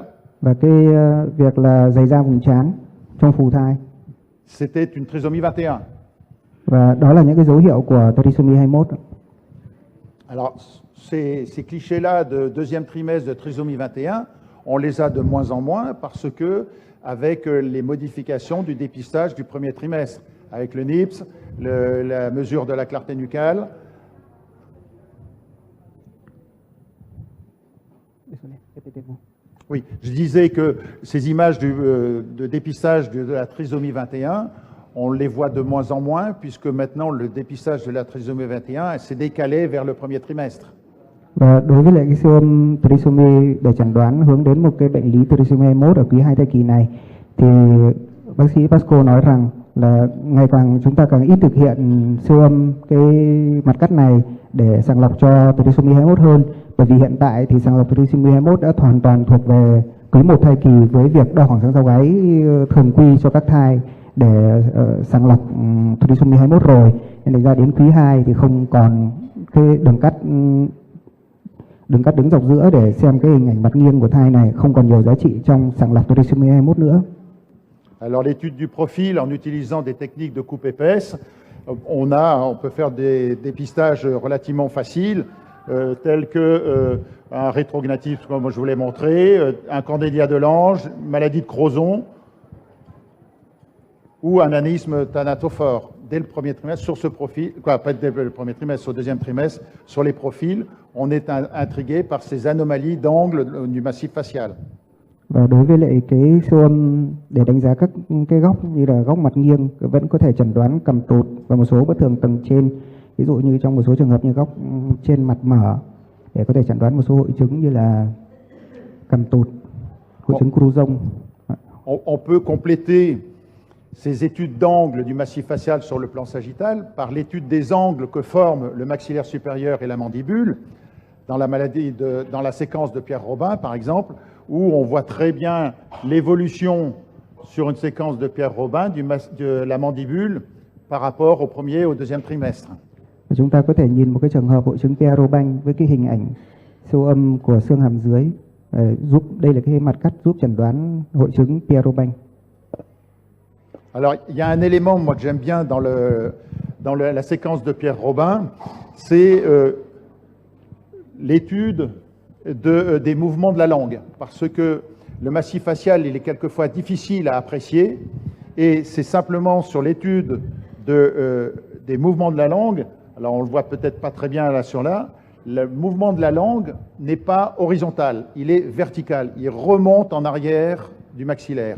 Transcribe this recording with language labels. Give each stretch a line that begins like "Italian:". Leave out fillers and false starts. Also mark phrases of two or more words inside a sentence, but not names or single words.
Vietnamese: Và cái việc là dày da vùng trán trong phù thai.
French: C'était une trisomie 21.
Vietnamese: Và đó là những cái dấu hiệu của trisomie 21.
French: Alors, ces clichés-là de deuxième trimestre de trisomie 21, on les a de moins en moins parce que, avec les modifications du dépistage du premier trimestre, avec le NIPS, la mesure de la clarté nucale. Oui, je disais que ces images de dépistage de la trisomie 21, on les voit de moins en moins puisque maintenant le dépistage de la trisomie 21 s'est décalé vers le premier trimestre.
Vietnamese: Và đối với lại cái siêu âm trisomie để chẩn đoán hướng đến một cái bệnh lý trisomie 21 ở quý 2 thai kỳ này thì bác sĩ Pasco nói rằng là ngày càng chúng ta càng ít thực hiện siêu âm cái mặt cắt này để sàng lọc cho trisomie 21 hơn, bởi vì hiện tại thì sàng lọc trisomie 21 đã hoàn toàn thuộc về quý 1 thai kỳ với việc đo khoảng sáng sau gáy thường quy cho các thai để sàng lọc trisomie 21 rồi, nên thành ra đến quý 2 thì không còn cái đường cắt đứng dọc giữa để xem cái hình ảnh mặt nghiêng của thai này, không còn nhiều giá trị trong sàng lọc trisomie 21 nữa.
French: Alors l'étude du profil en utilisant des techniques de coupe épaisse, on peut faire des dépistages relativement faciles, tels que un rétrognatisme comme je vous l'ai montré, un candélia de Lange, maladie de Crozon ou un anéisme thanatophore. Dès le premier trimestre, sur ce profil, pas dès le premier trimestre, au deuxième trimestre, sur les profils, on est intrigué par ces anomalies d'angle du massif facial.
Vietnamese: Và đối với lại cái siêu âm để đánh giá các cái góc như là góc mặt nghiêng vẫn có thể chẩn đoán cằm tụt và một số bất thường tầng trên, ví dụ như trong một số trường hợp như góc trên mặt mở để có thể chẩn đoán một số hội chứng như là cằm tụt, hội chứng Cruzon.
French: On peut compléter ces études d'angle du massif facial sur le plan sagittal par l'étude des angles que forment le maxillaire supérieur et la mandibule dans la séquence de Pierre Robin, par exemple, où on voit très bien l'évolution sur une séquence de Pierre Robin de la mandibule par rapport au premier et au deuxième trimestre.
Vietnamese: Chúng ta có thể nhìn một cái trường hợp hội chứng Pierre Robin với cái hình ảnh siêu âm của xương hàm dưới, đây là cái mặt cắt giúp chẩn đoán hội chứng Pierre Robin.
French: Alors, il y a un élément moi que j'aime bien dans la séquence de Pierre Robin, c'est l'étude des mouvements de la langue, parce que le massif facial, il est quelquefois difficile à apprécier, et c'est simplement sur l'étude des mouvements de la langue, alors on le voit peut-être pas très bien là sur là, le mouvement de la langue n'est pas horizontal, il est vertical, il remonte en arrière du maxillaire.